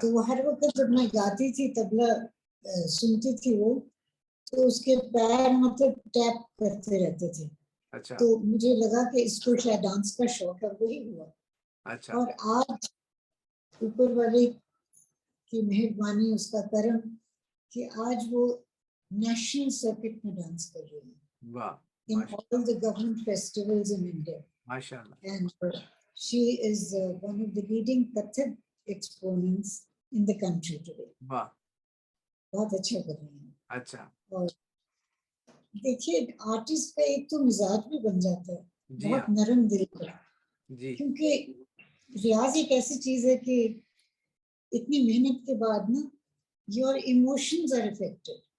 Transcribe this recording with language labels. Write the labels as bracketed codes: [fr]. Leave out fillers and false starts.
[hi] तो वो हर वक़्त जब मैं गाती थी तबला सुनती थी वो, तो उसके पैर मतलब टैप करते रहते थे। अच्छा, तो मुझे लगा कि इसको शायद डांस का शौक है, वही हुआ। अच्छा। और आज ऊपर वाले की मेहरबानी, उसका करम कि आज वो नेशनल सर्किट में डांस कर रही है वाह! [en] in all the government festivals in India. [hi] माशाल्लाह। [en] And she is one of the leading Kathak exponents in the country today. [hi] वाह! बहुत अच्छा कर रही हैं। अच्छा। और देखिए, आर्टिस्ट का एक तो मिजाज भी बन जाता है, जी बहुत हाँ, नरम दिल का, जी। क्योंकि रियाज एक ऐसी चीज है कि इतनी मेहनत के बाद ना [en] your emotions are affected,